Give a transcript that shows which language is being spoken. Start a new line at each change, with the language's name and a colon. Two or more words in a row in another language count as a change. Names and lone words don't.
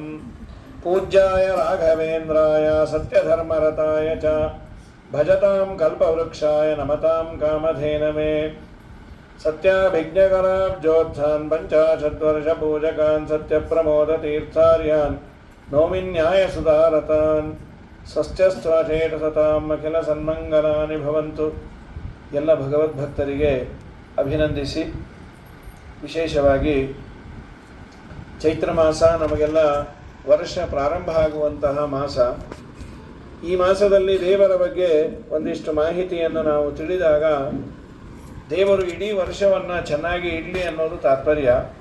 Sanskrit: पूज्याय राघवेन्द्राय सत्यधर्मरताय च भजतां कल्पवृक्षाय नमतां कामधेनवे। सत्याभिज्ञकराब्जोत्थान् पञ्चाशद्वर्षपूजकान् सत्यप्रमोदतीर्थार्यान् नौमिन्यायसुधारतान् सस्यस्त्वशेषसताम् अखिलसन्मङ्गलानि भवन्तु।
Kannada: ಎಲ್ಲ ಭಗವದ್ಭಕ್ತರಿಗೆ ಅಭಿನಂದಿಸಿ, ವಿಶೇಷವಾಗಿ ಚೈತ್ರ ಮಾಸ ನಮಗೆಲ್ಲ ವರ್ಷ ಪ್ರಾರಂಭ ಆಗುವಂತಹ ಮಾಸ. ಈ ಮಾಸದಲ್ಲಿ ದೇವರ ಬಗ್ಗೆ ಒಂದಿಷ್ಟು ಮಾಹಿತಿಯನ್ನು ನಾವು ತಿಳಿದಾಗ ದೇವರು ಇಡೀ ವರ್ಷವನ್ನು ಚೆನ್ನಾಗಿ ಇಡಲಿ ಅನ್ನೋದು ತಾತ್ಪರ್ಯ.